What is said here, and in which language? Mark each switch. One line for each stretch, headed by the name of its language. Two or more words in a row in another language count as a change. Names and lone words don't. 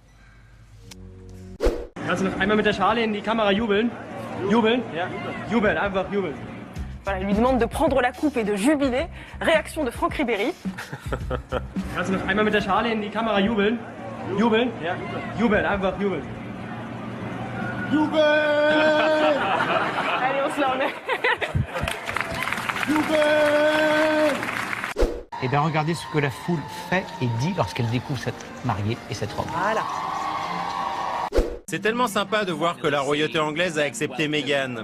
German: Kannst du noch einmal mit der Schale in die Kamera jubeln? Jubeln? Ja. Jubeln, einfach jubeln.
French: Voilà, il lui demande de prendre la coupe et de jubiler. Réaction de Franck Ribéry.
German: Kannst du noch einmal mit der Schale in die Kamera jubeln? Jubeln? Ja. Jubeln, einfach jubeln. Jubel.
French: Allez, on se la remet.
German: Jubel.
French: Eh bien, regardez ce que la foule fait et dit lorsqu'elle découvre cette mariée et cette robe. Voilà. C'est tellement sympa de voir que la royauté anglaise a accepté Meghan.